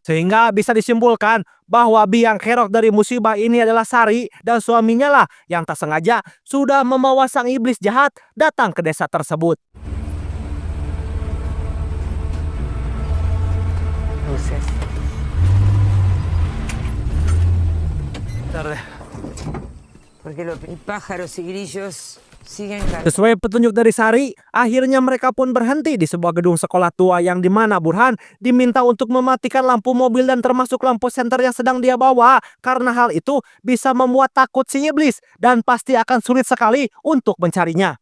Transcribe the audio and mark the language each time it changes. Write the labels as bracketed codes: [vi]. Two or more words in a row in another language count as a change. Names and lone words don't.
[id] Sehingga bisa disimpulkan bahwa biang kerok dari musibah ini adalah Sari dan suaminya lah yang tak sengaja sudah membawa sang iblis jahat datang ke desa tersebut. [es] Luces. [id] Bentar deh. [es] Porque los pájaros y grillos siguen. [id] Sesuai petunjuk dari Sari, akhirnya mereka pun berhenti di sebuah gedung sekolah tua yang dimana Burhan diminta untuk mematikan lampu mobil dan termasuk lampu senter yang sedang dia bawa. Karena hal itu bisa membuat takut si iblis dan pasti akan sulit sekali untuk mencarinya.